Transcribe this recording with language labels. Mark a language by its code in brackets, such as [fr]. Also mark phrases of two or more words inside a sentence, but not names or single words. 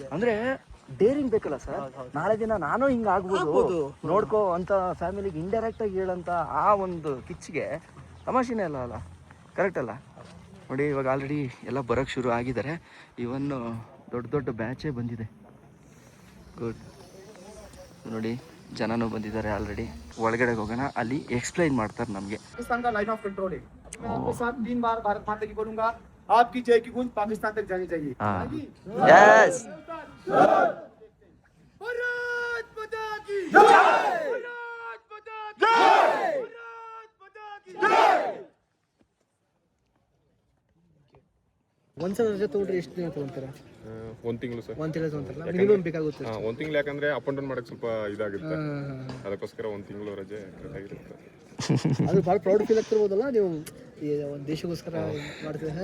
[kn] ಅಂದ್ರೆ ಡೇರಿಂಗ್ ಬೇಕಲ್ಲ ಸರ್, ನಾಳೆ ದಿನ ನಾನು ಹಿಂಗ ಆಗ್ಬೋದು ನೋಡ್ಕೋ ಅಂತ ಫ್ಯಾಮಿಲಿಗೆ ಇಂಡೈರೆಕ್ಟ್ ಆಗಿ ಹೇಳಂತ ಆ ಒಂದು ಕಿಚ್ಚಿಗೆ ತಮಾಷೆನೇ ಅಲ್ಲ, ಕರೆಕ್ಟ್ ಅಲ್ಲ? ನೋಡಿ ಇವಾಗ ಆಲ್ರೆಡಿ ಎಲ್ಲ ಬರೋಕ್ಕೆ ಶುರು ಆಗಿದ್ದಾರೆ. ಇವನ್ ದೊಡ್ಡ ಬ್ಯಾಚೇ ಬಂದಿದೆ. ಗುಡ್. ನೋಡಿ ಜನನೂ ಬಂದಿದ್ದಾರೆ ಆಲ್ರೆಡಿ. ಒಳಗಡೆ ಹೋಗೋಣ, ಅಲ್ಲಿ ಎಕ್ಸ್ಪ್ಲೈನ್ ಮಾಡ್ತಾರೆ ನಮಗೆ. [hi] पाकिस्तान का [en] line of control [hi] है। मैं आपके साथ 3 बार भारत माता की बोलूंगा, आपकी जय की गूंज पाकिस्तान तक जानी चाहिए। यस, भारत माता की जय, भारत माता की जय, भारत माता की जय। [kn] ಒಂದ್ಸಲ ರಜೆ ತಗೊಂಡ್ರೆ ಎಷ್ಟು ದಿನ ತಗೊಂತಾರೆ? 1 ತಿಂಗಳು ಸರ್. 1 ತಿಂಗಳು ತಗೊಂತಾರಲ್ಲ, ಮಿನಿಮಮ್ ಬೇಕಾಗುತ್ತೆ. 1 ತಿಂಗಳು ಯಾಕಂದ್ರೆ [en] up and down [kn] ಮಾಡಕ್ಕೆ ಸ್ವಲ್ಪ ಇದಾಗುತ್ತೆ, ಅದಕ್ಕೋಸ್ಕರ 1 ತಿಂಗಳು ರಜೆ ಕರೆಕ್ಟಾಗಿರುತ್ತೆ. ಅದು ಭಾಳ [en] proud feel [kn] ಆಗ್ತಿರ್ಬೋದಲ್ಲ, ನೀವು ಒಂದು ದೇಶಕ್ಕೋಸ್ಕರ ಮಾಡ್ತೀವಿ.